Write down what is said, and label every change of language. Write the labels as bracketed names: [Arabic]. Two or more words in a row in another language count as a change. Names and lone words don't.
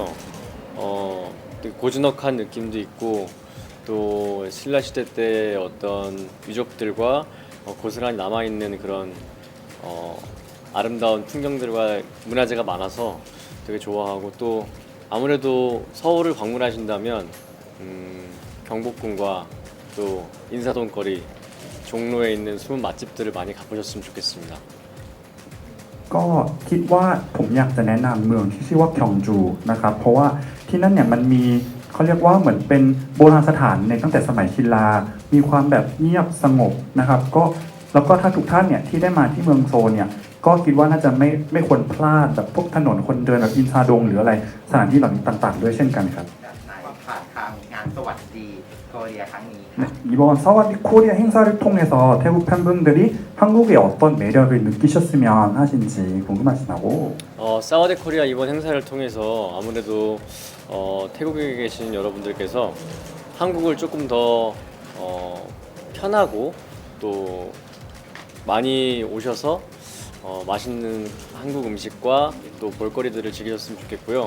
[Korean] 되게 고즈넉한 느낌도 있고 또 신라 시대 때 어떤 유적들과 고스란히 남아있는 그런 아름다운 풍경들과 문화재가 많아서 되게 좋아하고 또 아무래도 서울을 방문하신다면 경복궁과 또 인사동 거리 종로에 있는 숨은 맛집들을 많이 가보셨으면 좋겠습니다. [Thai] ก็คิดว่าผมอยากจะแนะนำเมืองที่ชื่อว่าคยองจูนะครับเพราะว่าที่นั่นเนี่ยมันมีเขาเรียกว่าเหมือนเป็นโบราณสถานในตั้งแต่สมัยชินลามีความแบบเงียบสงบนะครับก็แล้วก็ถ้าทุกท่านเนี่ยที่ได้มาที่เมืองโซลเนี่ยก็คิดว่าน่าจะไม่ควรพลาดแบบพวกถนนคนเดินแบบอินซาดงหรืออะไรสถานที่เหล่านี้ต่างๆด้วยเช่นกันครับ แบบไหนผ่านทางงานสวัสดีเกาหลีครั้งนี้ค่ะ [Korean] 네, 이번 사와디 코리아 행사를 통해서 태국 팬분들이 한국의 어떤 매력을 느끼셨으면 하신지 궁금하시다고. 사와디 코리아 이번 행사를 통해서 아무래도 태국에 계신 여러분들께서 한국을 조금 더 편하고 또 많이 오셔서 맛있는 한국 음식과 또 볼거리들을 즐기셨으면 좋겠고요.